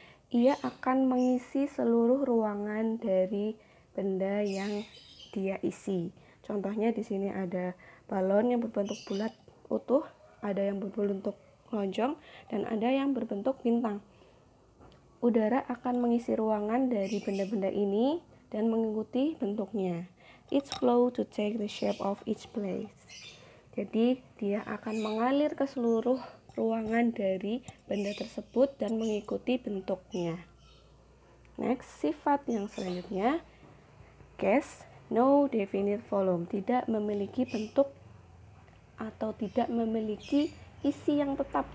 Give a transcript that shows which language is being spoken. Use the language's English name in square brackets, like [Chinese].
[Indonesian] Ia akan mengisi seluruh ruangan dari benda yang dia isi. Contohnya di sini ada balon yang berbentuk bulat utuh, ada yang berbentuk lonjong, dan ada yang berbentuk bintang. Udara akan mengisi ruangan dari benda-benda ini dan mengikuti bentuknya. [English] Each flow to take the shape of each place. [Indonesian] Jadi dia akan mengalir ke seluruh ruangan dari benda tersebut dan mengikuti bentuknya. Next, sifat yang selanjutnya, gas [English] no definite volume, [Indonesian] tidak memiliki bentuk atau tidak memiliki isi yang tetap.